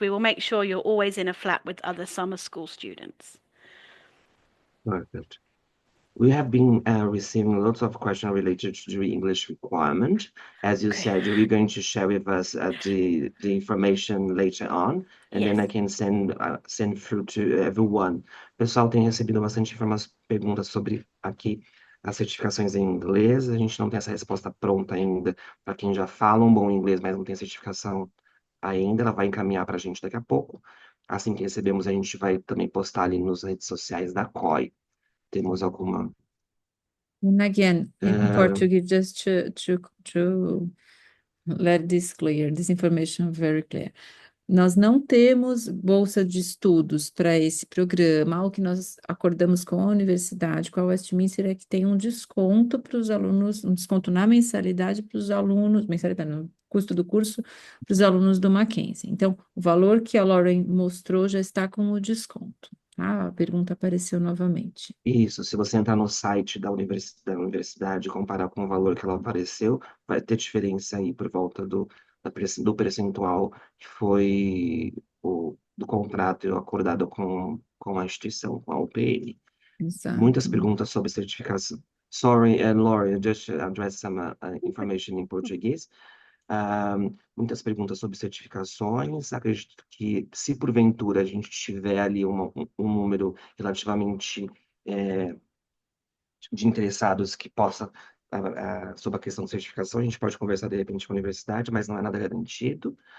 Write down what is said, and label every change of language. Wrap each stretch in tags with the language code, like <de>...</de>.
<en>We will make sure you're always in a flat with other summer school students. Perfect. We have been receiving lots of questions related to the English requirement. As you Okay. said, you're going to share with us the information later on, and then I Yes. can send through to everyone.</en> <pt>Pessoal, tem recebido bastante perguntas sobre aqui as certificações em inglês. A gente não tem essa resposta pronta ainda para quem já fala um bom inglês, mas não tem certificação ainda. Ela vai encaminhar para a gente daqui a pouco. Assim que recebemos, a gente vai também postar ali nas redes sociais da COI. Temos alguma.</pt> <en>And again, in Uh, Portuguese, just to let this clear, this information very clear.</en> <pt>Nós não temos bolsa de estudos para esse programa. O que nós acordamos com a universidade, com a Westminster, é que tem um desconto para os alunos, um desconto na mensalidade para os alunos, mensalidade no custo do curso, para os alunos do Mackenzie. Então, o valor que a Lauren mostrou já está com o desconto. Tá? A pergunta apareceu novamente. Isso, se você entrar no site da universidade e comparar com o valor que ela apareceu, vai ter diferença aí por volta do percentual que foi do contrato acordado com a instituição, com a UPN. Muitas Exato. perguntas sobre certificação.</pt> <en>Sorry, and Laura, just address some information in Portuguese.</en> <pt>Muitas perguntas sobre certificações. Acredito que, se porventura a gente tiver ali um número relativamente de interessados que possa, sobre a questão de certificação, a gente pode conversar de repente com a universidade, mas não é nada garantido.</pt>